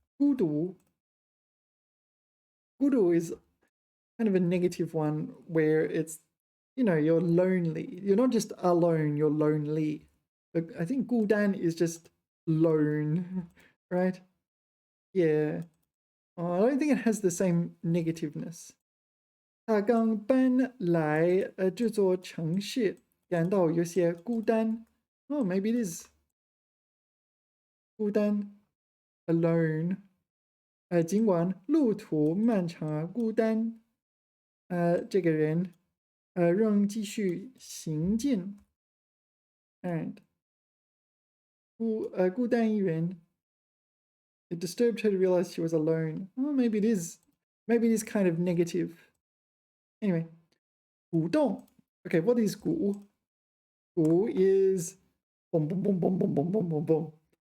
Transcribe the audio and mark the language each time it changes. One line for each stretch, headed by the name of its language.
English: 孤独 is kind of a negative one where it's, you're lonely. You're not just alone, you're lonely. But I think 孤单 is just lone, right? Yeah. I don't think it has the same negativeness.
Chinese: 他刚搬来这座城市，感到有些孤单。
English: Oh, maybe it is 孤单 alone.
Chinese: 尽管路途漫长而孤单，这个人仍继续行进。
English: And 孤单一人 it disturbed her to realize she was alone. Oh, maybe it is kind of negative. Anyway, 鼓动. Okay, what is 鼓?鼓 is boom, boom, boom, boom, boom, boom, boom, boom, boom.